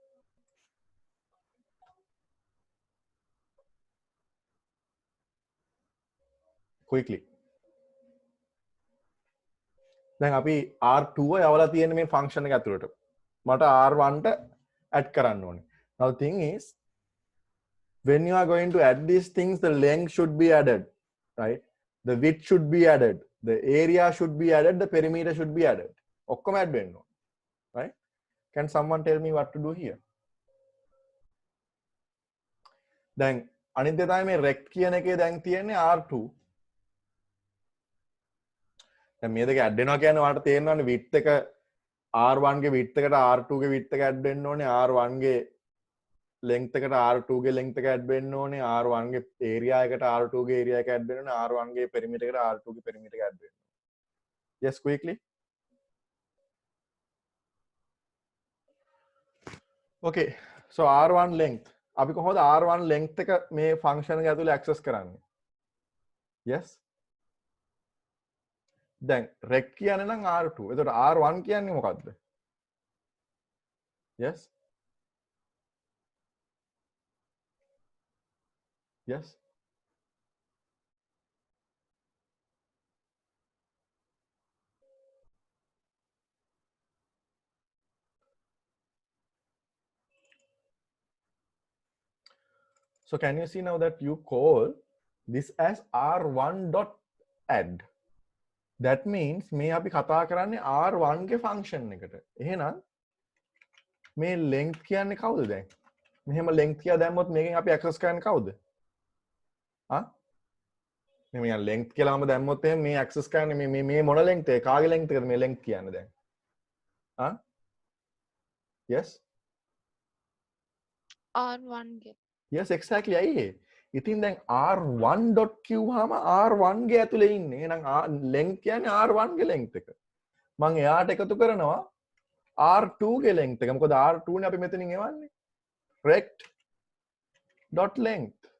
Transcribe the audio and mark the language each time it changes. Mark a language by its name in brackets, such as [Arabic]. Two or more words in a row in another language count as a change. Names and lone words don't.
[English] quickly. [Sinhala] දැන් අපි R2 යවලා තියෙන මේ ෆන්ක්ෂන් එක ඇතුළට. මට R1 ට add කරන්න ඕනේ. [English] Now the thing is when you are going to add these things, the length should be added, right? The width should be added, the area should be added, the perimeter should be added. [Sinhala] ඔක්කොම add වෙන්න ඕනේ. [English] Right? Can someone tell me what to do here? [Sinhala] දැන් අනිත් දේ තමයි මේ rect කියන එකේ දැන් තියෙන්නේ R2. දැන් මේ දෙක add වෙනවා කියන්නේ ඔයාලට තේරෙනවනේ width එක R1 ගේ width එකට R2 ගේ width එක add වෙන්න ඕනේ, R1 ගේ length එකට R2 ගේ length එක add වෙන්න ඕනේ, R1 ගේ area එකට R2 ගේ area එක add වෙන්න ඕනේ, R1 ගේ perimeter එකට R2 ගේ perimeter එක add වෙන්න ඕනේ. [English] Yes, quickly. Okay, so R1 length. [Sinhala] අපි කොහොමද R1 length එක මේ function එක ඇතුලේ access කරන්නේ? Yes. දැන් rect කියන්නේ නම් R2. එතකොට R1 කියන්නේ මොකද්ද? [English] Yes. Yes. So can you see now that you call this as R1 dot add. That means [Sinhala] මේ අපි කතා කරන්නේ R1 ගේ function එකට. එහෙනම් මේ length කියන්නේ කවුද දැන්? මෙහෙම length කියලා දැම්මොත් මේකෙන් අපි access කරන්නේ කවුද? ආ? මේ length කියලා මම දැම්මොත් එහෙනම් මේ access කරන්නේ මේ මොන length එක? කාගේ length එකද මේ length කියන්නේ දැන්? ආ? Yes? R1 ගේ. [English] Yes, exactly. [Sinhala] ඇයි? ඉතින් දැන් R1 dot කිව්වහම R1 ගේ ඇතුලේ ඉන්නේ. එහෙනම් length කියන්නේ R1 ගේ length එක. මම එයාට එකතු කරනවා R2 ගේ length එක. මොකද R2 නේ අපි මෙතනින් එවන්නේ. [English] rect dot length.